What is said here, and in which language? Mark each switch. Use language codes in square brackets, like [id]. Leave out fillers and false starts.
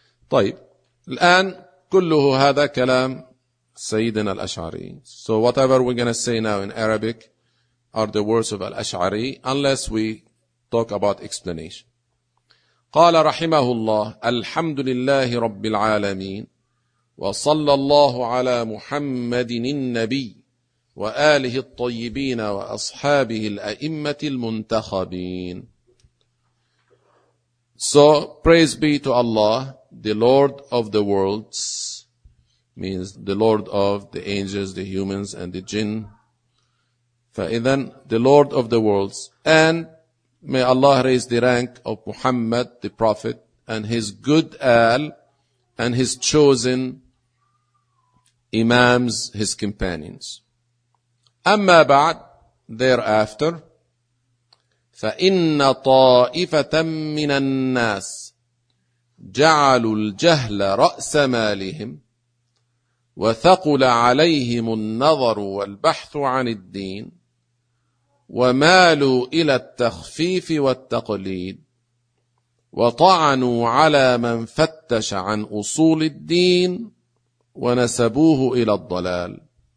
[ar] طيب, الآن كله هذا كلام سيدنا الأشعري. [en] So whatever we're going to say now in Arabic are the words of Al-Ash'ari, unless we talk about explanation. [ar] قال رحمه الله الحمد لله رب العالمين وصلى الله على محمد النبي وآله الطيبين وأصحابه الأئمة المنتخبين. [en] So praise be to Allah, the Lord of the worlds, means the Lord of the angels, the humans, and the jinn. فإذن, the Lord of the worlds, and may Allah raise the rank of Muhammad, the Prophet, and his good al, and his chosen imams, his companions. [ar] أما بعد, [en] thereafter, [ar] فإن طائفة من الناس جعلوا الجهل رأس مالهم وثقل عليهم النظر والبحث عن الدين ومالوا إلى التخفيف والتقليد وطعنوا على من فتش عن أصول الدين ونسبوه إلى الضلال.